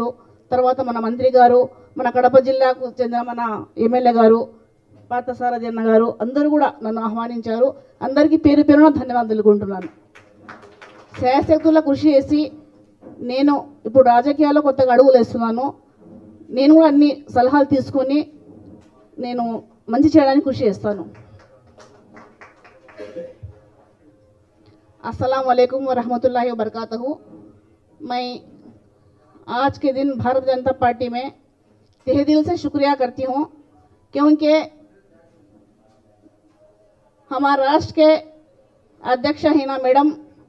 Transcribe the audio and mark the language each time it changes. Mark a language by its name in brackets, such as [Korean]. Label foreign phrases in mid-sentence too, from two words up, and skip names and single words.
[Telugu] తర్వాత మన మంత్రి గారు, మన కడప జిల్లాకు చెందిన మన ఎమ్మెల్యే గారు పార్థసారథి అన్న గారు అందరూ కూడా నన్ను ఆహ్వానించారు. అందరికీ పేరు పేరున ధన్యవాదాలు తెలుపుకుంటున్నాను. శాయశక్తుల కృషి చేసి నేను ఇప్పుడు రాజకీయాల్లో కొత్తగా అడుగులు వేస్తున్నాను. నేను కూడా అన్ని సలహాలు తీసుకొని నేను మంచి చేయడానికి కృషి చేస్తాను. [Arabic] السلام عليكم و رحمة الله و بركاته. [Hindi] मैं आज के दिन भारतीय जनता पार्टी में तहे दिल से शुक्रिया करती हूँ, क्योंकि हमारे राष्ट्र के अध्यक्ष हिना मैडम